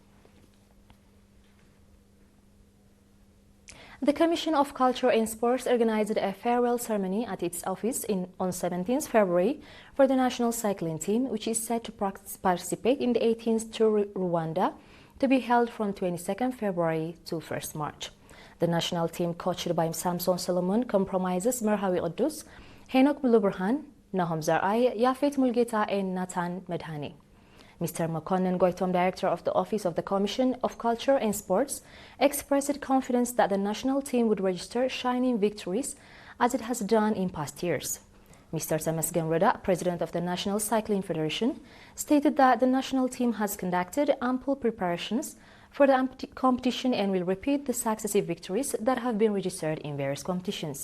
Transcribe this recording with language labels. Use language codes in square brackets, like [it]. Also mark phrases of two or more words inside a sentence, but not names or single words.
[en] The Commission of Culture and Sports organized a farewell ceremony at its office on 17th February for the national cycling team, which is set to participate in the 18th Tour Rwanda, to be held from 22nd February to 1st March. The national team, coached by Samson Solomon, comprises Merhawi Oddus, Henok Buluburhan, Nahom Zarai, Yafet Mulgeta, and Nathan Medhani. Mr. Makonnen Goitom, director of the Office of the Commission of Culture and Sports, expressed confidence that the national team would register shining victories as it has done in past years. Mr. Temesgen Reda, president of the National Cycling Federation, stated that the national team has conducted ample preparations for the competition and will repeat the successive victories that have been registered in various competitions.